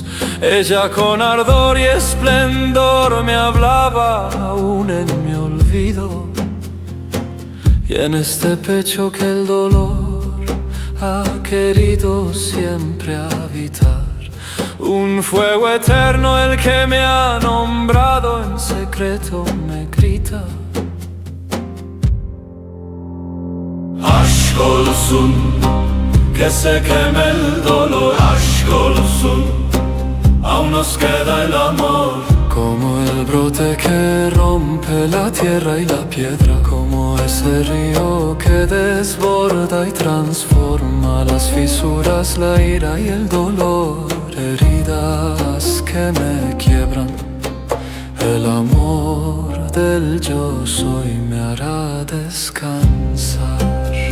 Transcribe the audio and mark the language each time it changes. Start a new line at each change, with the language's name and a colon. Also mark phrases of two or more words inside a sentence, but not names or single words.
Spanish: Ella con ardor y esplendor me hablaba aún en mi olvido, y en este pecho que el dolor ha querido siempre habitar. Un fuego eterno el que me ha nombrado en secreto me grita:
Turkish: Aşk olsun,
Spanish: que se queme el dolor.
Turkish: Aşk olsun,
Spanish: aún nos queda el amor. Como el brote que rompe la tierra y la piedra, como ese río que desborda y transforma las fisuras, la ira y el dolor. Heridas que me quiebran, el amor del yo soy me hará descansar.